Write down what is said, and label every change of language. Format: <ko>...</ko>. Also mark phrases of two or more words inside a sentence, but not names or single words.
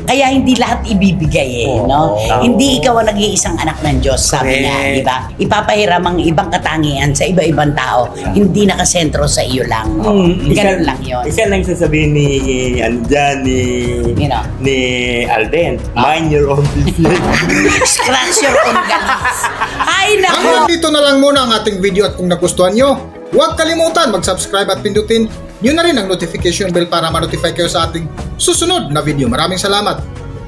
<tl>Kaya hindi lahat ibibigay Oo. no? Oo. Hindi ikaw ang nag-iisang anak ng Diyos, sabi Correct. nga, di ba? Ipapahiram ang ibang katangian sa iba-ibang tao, hindi nakasentro sa iyo lang. Ganun lang yun. Isa lang sasabihin ni, Nino? ni Alden,</tl> <en>mind your own business. Scratch your own galis. Ay,</en> <tl>Hanggang nako! dito na lang muna ang ating video at kung nagustuhan nyo, huwag kalimutan mag-subscribe at pindutin nyo na rin ang</tl> <en>notification bell</en> <tl>para ma-notify kayo sa ating susunod na video. Maraming salamat!</tl>